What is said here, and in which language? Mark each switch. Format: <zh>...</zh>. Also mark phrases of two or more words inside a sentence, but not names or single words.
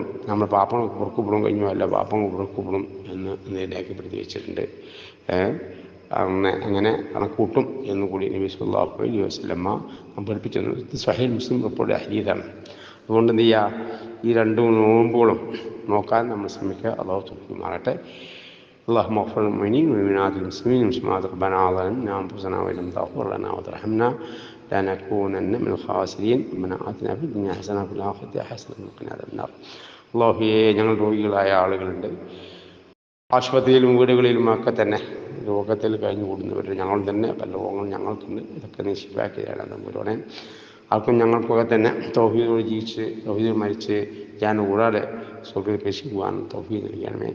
<ml>നമ്മുടെ പാപങ്ങൾ പൊറുക്കപ്പെടും, കഴിഞ്ഞു അല്ല പാപങ്ങൾ പൊറുക്കപ്പെടും എന്ന് രേഖപ്പെടുത്തി വെച്ചിട്ടുണ്ട്. അങ്ങനെ കണക്കൂട്ടും എന്നുകൂടി നബി</ml> <ar>صلى الله عليه وسلم</ar> <ml>പഠിപ്പിച്ചിരുന്നു. ഇത് സ്വഹീഹ് മുസ്ലിം റിപ്പോർട്ട് ഹദീസാണ്. അതുകൊണ്ട് എന്ത് ചെയ്യുക, ഈ 2 നോമ്പുകളും നോക്കാൻ നമ്മൾ ശ്രമിക്കുക. അല്ലാഹു തൗഫീഖ്.</ml> <ar>اللهم اغفر للمؤمنين والمؤمنات والمسلمين والمسلمات ربنا ظلمنا انفسنا وان لم تغفر لنا وترحمنا لنكونن من الخاسرين ربنا آتنا في الدنيا حسنة وفي الآخرة حسنة وقنا عذاب النار.</ar> <ml>അല്ലാഹുവേ, ഞങ്ങൾ രോഗികളായ ആളുകളുണ്ട്, ആശുപത്രിയിലും വീടുകളിലുമൊക്കെ തന്നെ രോഗത്തിൽ കഴിഞ്ഞു കൂടുന്നവർ ഞങ്ങൾ തന്നെ, പല രോഗങ്ങളും ഞങ്ങൾക്കുണ്ട്. ഇതൊക്കെ നീ ശിഫാക്കി തരണം തമ്പുരാനെ. ആർക്കും ഞങ്ങൾക്കൊക്കെ തന്നെ തൗഹീദോട് ജീവിച്ച് തൗഹീദിൽ മരിച്ച് ഞാൻ കൂടാതെ സ്വർഗ്ഗത്തിൽ പ്രവേശിക്കുവാൻ തൗഫീഖ് നൽകണമേ.</ml>